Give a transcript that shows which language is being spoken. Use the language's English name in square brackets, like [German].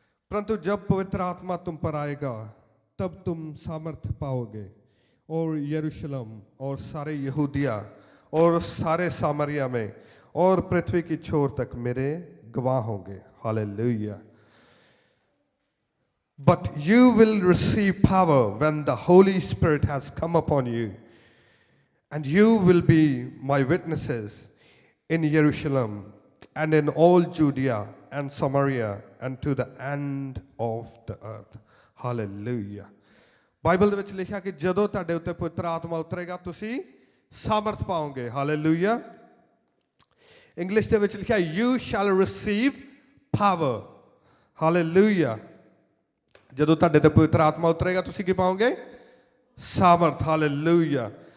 [Hindi] परंतु जब पवित्र आत्मा तुम पर आएगा तब तुम सामर्थ पाओगे और यरूशलेम और सारे यहूदिया और सारे सामरिया में और पृथ्वी की छोर तक मेरे गवाह होंगे। Hallelujah. [English] But you will receive power when the Holy Spirit has come upon you, and you will be my witnesses in Jerusalem and in all Judea and Samaria and to the end of the earth. Hallelujah. [Punjabi] Bible ਦੇ ਵਿੱਚ ਲਿਖਿਆ ਕਿ ਜਦੋਂ ਤੁਹਾਡੇ ਉੱਤੇ ਪਵਿੱਤਰ ਆਤਮਾ ਉਤਰੇਗਾ ਤੁਸੀਂ ਸਾਮਰਥ ਪਾਓਗੇ। ਹਾਲੇਲੂਇਆ। ਇੰਗਲਿਸ਼ ਦੇ ਵਿੱਚ ਲਿਖਿਆ [English] you shall receive power. [Punjabi] Hallelujah. ਜਦੋਂ ਤੁਹਾਡੇ ਤੇ ਪਵਿੱਤਰ ਆਤਮਾ ਉਤਰੇਗਾ ਤੁਸੀਂ ਕੀ ਪਾਓਗੇ? ਸਾਮਰਥ। ਹਾਲੇਲੂਇਆ।